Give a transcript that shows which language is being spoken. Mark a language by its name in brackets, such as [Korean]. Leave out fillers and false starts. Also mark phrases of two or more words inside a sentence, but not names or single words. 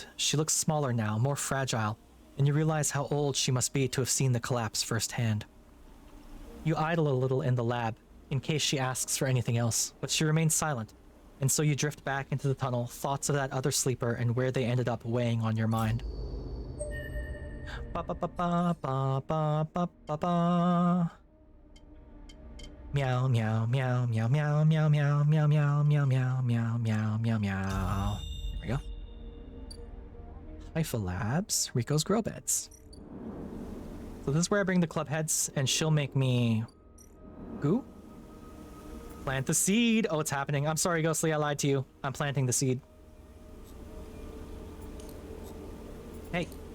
[English] She looks smaller now, more fragile, and you realize how old she must be to have seen the collapse firsthand. You idle a little in the lab, in case she asks for anything else, but she remains silent, and so you drift back into the tunnel, thoughts of that other sleeper and where they ended up weighing on your mind. Ba ba ba ba ba ba ba ba ba. Meow meow meow meow meow meow meow meow meow meow meow meow meow meow meow. There we go. Haifa Labs, Rico's Grow Beds. So this is where I bring the club heads, and she'll make me goo. Plant the seed. Oh, it's happening. I'm sorry, Ghostly, I lied to you. I'm planting the seed. Hey.